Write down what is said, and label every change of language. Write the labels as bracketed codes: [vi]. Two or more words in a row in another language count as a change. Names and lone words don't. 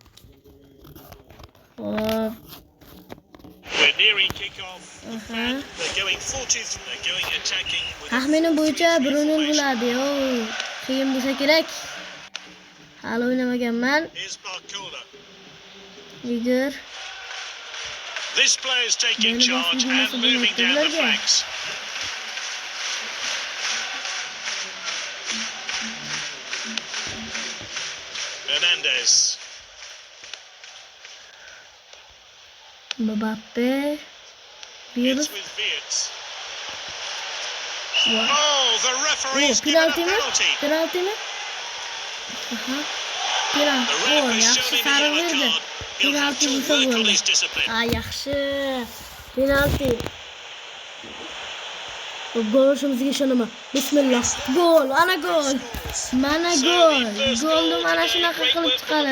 [uz] Hop. Taxminim bo'yicha 1-0 bo'ladi. Qiyin bo'lsa kerak. Hali o'ynamaganman. Yigur. [en] This player is taking charge and moving down the flanks. Hernandez. Mbappe. It's with Viet. Oh, the referee's given a penalty. [uz] Penalty mi? Aha. Penalty. Yaxshi sariq berdi. Penalty bo'lsa bo'ldi. Yaxshi. Penalty. Golishimizga ishonaman. Bismillah. Gol, ana gol. Mana gol. Golni mana shunaqa qilib chiqadi.